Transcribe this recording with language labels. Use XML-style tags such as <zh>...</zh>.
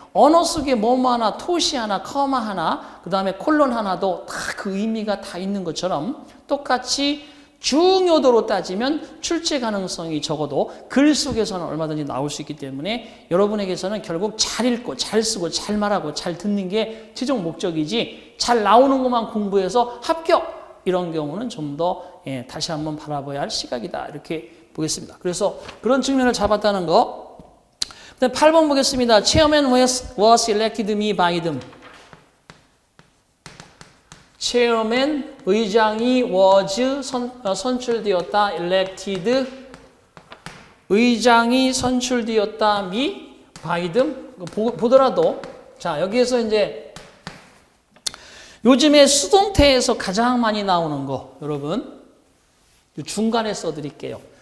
<ko>언어 속에 뭐뭐 하나, 토시 하나, 커마 하나, 그 다음에 콜론 하나도 다 그 의미가 다 있는 것처럼 똑같이 중요도로 따지면 출제 가능성이 적어도 글 속에서는 얼마든지 나올 수 있기 때문에 여러분에게서는 결국 잘 읽고 잘 쓰고 잘 말하고 잘 듣는 게 최종 목적이지 잘 나오는 것만 공부해서 합격! 이런 경우는 좀 더 다시 한번 바라봐야 할 시각이다 이렇게 보겠습니다. 그래서 그런 측면을 잡았다는 거. 그다음 8번 보겠습니다.</ko> <en>Chairman was elected me by them.</en> <ko>Chairman 의장이 was 선출되었다. elected 의장이 선출되었다.</ko> <en>me by them</en> <ko>보더라도 자 여기에서 이제 요즘에 수동태에서 가장 많이 나오는 거 여러분 중간에 써드릴게요.</ko>